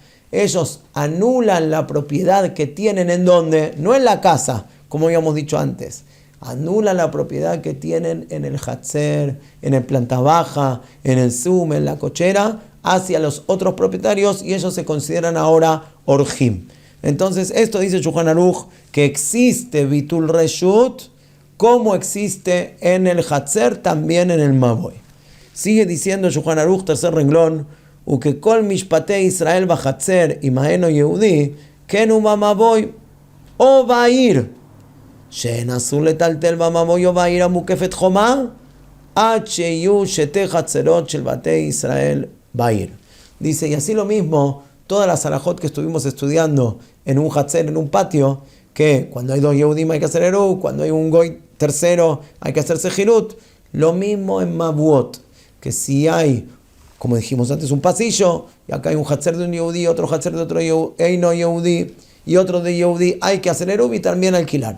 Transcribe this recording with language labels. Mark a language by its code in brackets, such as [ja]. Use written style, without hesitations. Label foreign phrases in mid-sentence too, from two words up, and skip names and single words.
[es] Ellos anulan la propiedad que tienen en donde, no en la casa, como habíamos dicho antes. Anulan la propiedad que tienen en el Hatzer, en el planta baja, en el Zoom, en la cochera, hacia los otros propietarios y ellos se consideran ahora orjim. Entonces, esto dice Shulchan Aruch, que existe [he] ביטול רשות, [es] como existe en el Hatzer, también en el Maboy. Sigue diciendo Shulchan Aruch, tercer renglón, [he] וכל משפטי ישראל בחצר עם אינו יהודי כן במבוי או בעיר. שאין אסור לטלטל במבוי או בעיר המוקפת חומה עד שיהיו שתי חצרות של בתי ישראל בעיר. [es] Dice, y así lo mismo, todas las halajot que estuvimos estudiando en un hatzer, en un patio, que cuando hay dos yehudim hay que hacer erub, cuando hay un goy tercero hay que hacer sejirut, lo mismo en mabuot, que si hay, como dijimos antes, un pasillo, y acá hay un hatzer de un yehudí, otro hatzer de otro yehudí, y otro de Yehudí, hay que hacer erub y también alquilar.